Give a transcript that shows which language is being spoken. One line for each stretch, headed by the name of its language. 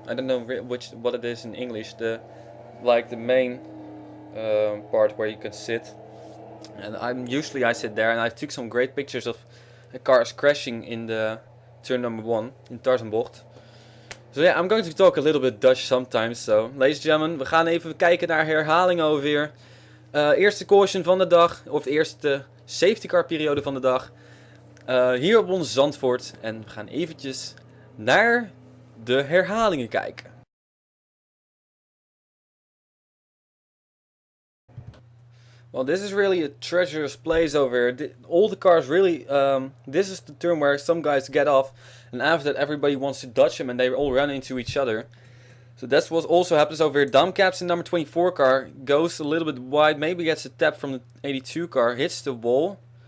English: I don't know what it is in English. The main part where you can sit, and I sit there, and I took some great pictures of cars crashing in the turn number 1 in Tarzanbocht. So yeah, I'm going to talk a little bit Dutch sometimes. So, ladies and gentlemen,
Dutch: we gaan even kijken naar herhaling over hier. Eerste caution van de dag, of de eerste safety car periode van de dag. Hier op ons Zandvoort. En we gaan eventjes naar de herhalingen kijken.
English: Well, this is really a treacherous place over here. All the cars really, this is the turn where some guys get off, and after that everybody wants to dodge them and they all run into each other. So that's what also happens over here. Damcaps in number 24 car goes a little bit wide, maybe gets a tap from the 82 car, hits the wall.